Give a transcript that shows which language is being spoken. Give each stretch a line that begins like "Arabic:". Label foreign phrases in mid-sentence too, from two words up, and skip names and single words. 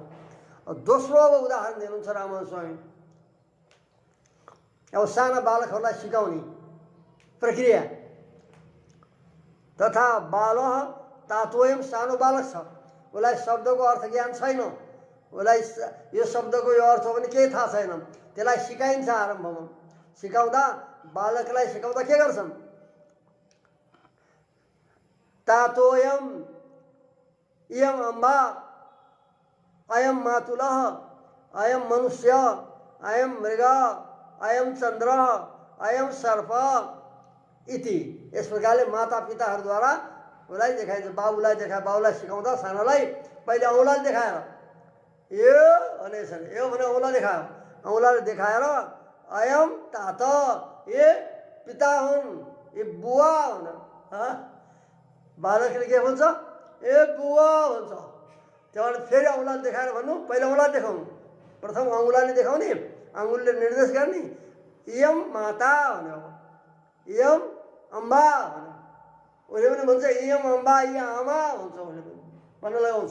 Nepali: दोस्रो अब उदाहरण दिनुहुन्छ रामन स्वामी, अब साना बालकहरूलाई सिकाउने प्रक्रिया,
Sanskrit: तथा बालः तातोयम,
Nepali: सानो बालक छ, उसलाई शब्दको अर्थ ज्ञान छैन, उसलाई यो शब्दको यो अर्थ पनि केही थाहा छैन, त्यसलाई सिकाइन्छ। आरम्भमा सिकाउँदा बालकलाई सिकाउँदा के गर्छन्,
Sanskrit: तातोयम इयम अम्बा, अयम मातुलः, अयम मनुष्य, अयम मृग, अयम चन्द्र, अयम सर्प इति,
Nepali: यस प्रकारले माता पिताहरूद्वारा उसलाई देखाइन्छ। बाबुलाई देखायो, बाबुलाई सिकाउँदा सानोलाई पहिले औँलाले देखाएर यो भनेछन्, यो भने औँला देखायो, औँलाले देखाएर
Sanskrit: अयम तात,
Nepali: ये पिता हुन्, ये बुवा हुन्, बालकले के भन्छ, ए बुवा भन्छ। त्यहाँबाट फेरि औँलाले देखाएर भन्नु, पहिला औँला देखाउनु, प्रथम औँलाले देखाउने, आङ्गुलले निर्देश गर्ने,
Sanskrit: इयम माता
Nepali: भन्यो,
Sanskrit: इयम अम्बा
Nepali: भन्यो, उसले पनि भन्छ
Sanskrit: इयम अम्बा,
Nepali: इ आमा भन्छ, उसले पनि भन्न लगाउँछ।